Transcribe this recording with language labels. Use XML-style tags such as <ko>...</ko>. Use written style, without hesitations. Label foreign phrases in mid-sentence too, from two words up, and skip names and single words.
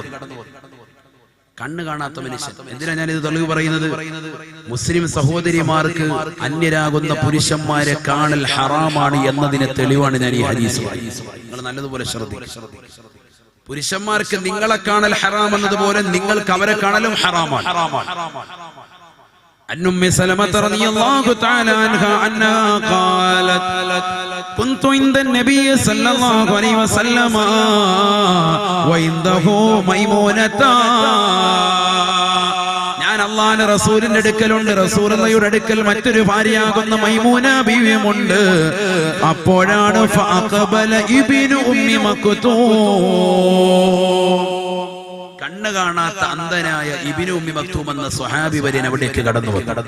<ml>കണ്ണ് കാണാത്ത മനുഷ്യൻ. എന്തിനാ ഞാൻ ഇത് തെളിവ് പറയുന്നത്? മുസ്ലിം സഹോദരിമാർക്ക് അന്യരാകുന്ന പുരുഷന്മാരെ കാണൽ ഹറാമാണ് എന്നതിന് തെളിവാണ് ഞാൻ ഈ ഹദീസ് പറയുന്നത്. നിങ്ങൾ നല്ലതുപോലെ ശ്രദ്ധിക്കുക. പുരുഷന്മാർക്ക് നിങ്ങളെ കാണൽ ഹറാം എന്നതുപോലെ നിങ്ങൾക്ക് അവരെ കാണലും ഹറാമാണ്.</ml> <ar>عن أم سلمة رضي الله تعالى عنها أنها قالت كنت عند النبي صلى الله عليه وسلم وعنده ميمونة.</ar> <ml>ഞാൻ അല്ലാഹുവിന്റെ റസൂലിന്റെ അടുക്കലുണ്ട്, റസൂലുള്ളാഹിയുടെ അടുക്കൽ മറ്റൊരു ഭാര്യയാകുന്ന മൈമൂന ബീവിയുമുണ്ട്. അപ്പോഴാണ് ഫഅഖബല ഇബ്നു ഉമ്മി മക്തൂം, കണ്ണ് കാണാത്ത അന്ധനായ ഇബ്നു ഉമ്മി മക്തൂം എന്ന സ്വഹാബി വരൻ അവിടേക്ക് കടന്നു വന്നു.</ml>